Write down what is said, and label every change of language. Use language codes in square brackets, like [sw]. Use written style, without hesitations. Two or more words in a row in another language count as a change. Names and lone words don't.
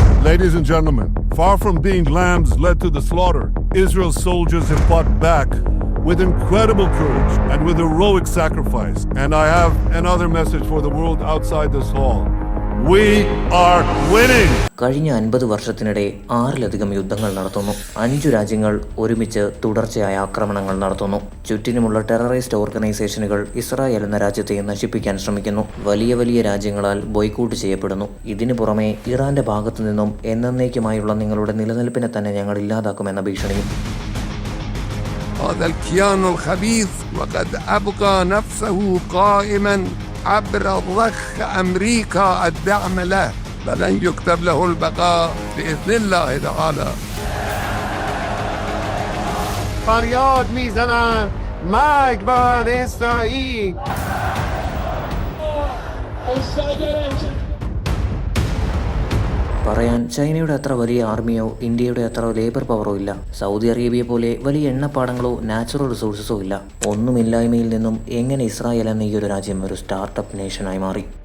[en] Ladies and gentlemen, far from being lambs led to the slaughter, Israel's soldiers have fought back with incredible courage and with heroic sacrifice. And I have another message for the world outside this hall. We are winning! [ml] കഴിഞ്ഞ 50 വർഷത്തിനിടെ 6ലധികം യുദ്ധങ്ങൾ നടത്തുന്നു. 5 രാജ്യങ്ങൾ ഒരുമിച്ച് തുടർച്ചയായ ആക്രമണങ്ങൾ നടത്തുന്നു. ചുറ്റിനുമുള്ള [en] terrorist organisations [ml] ഇസ്രായേൽ എന്ന രാജ്യത്തെ നശിപ്പിക്കാൻ ശ്രമിക്കുന്നു. വലിയ വലിയ രാജ്യങ്ങളാൽ ബോയ്ക്കോട്ട് ചെയ്യപ്പെടുന്നു. ഇതിനു പുറമെ ഇറാന്റെ ഭാഗത്തു നിന്നും എന്നേക്കുമായുള്ള നിങ്ങളുടെ നിലനിൽപ്പിനെ തന്നെ ഞങ്ങൾ ഇല്ലാതാക്കുമെന്ന ഭീഷണിയും. [ar] هذا الكيان الخبيث وقد أبقى نفسه قائما عبر ضخ أمريكا الدعم له فلن يكتب له البقاء بإذن الله تعالى. [fa] فریاد میزنن مرگ بر اسرائیل. [ml] പറയാൻ ചൈനയുടെ അത്ര വലിയ ആർമിയോ ഇന്ത്യയുടെ അത്ര [en] labour power [ml] ഇല്ല. സൗദി അറേബ്യ പോലെ വലിയ എണ്ണപ്പാടങ്ങളോ [en] natural resources [ml] ഇല്ല. ഒന്നുമില്ലായ്മയിൽ നിന്നും എങ്ങനെ ഇസ്രായേൽ എന്ന ഈ ഒരു രാജ്യം ഒരു [en] startup nation [ml] മാറി?